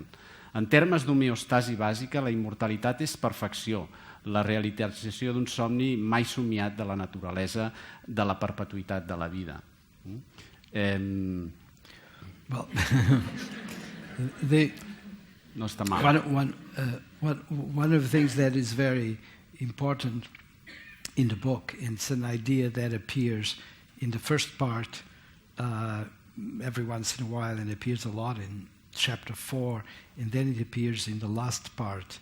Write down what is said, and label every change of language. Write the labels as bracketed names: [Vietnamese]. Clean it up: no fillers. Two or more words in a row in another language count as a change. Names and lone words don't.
[Catalan] En termes d'homeostasi bàsica, la immortalitat és perfecció, la realització d'un somni mai somiat de la naturalesa de la perpetuïtat de la vida. Well, no està mal. [English] One of the things that is very important in the book, and it's an idea that appears in the first part every once in a while and appears a lot in chapter 4, and then it appears in the last part.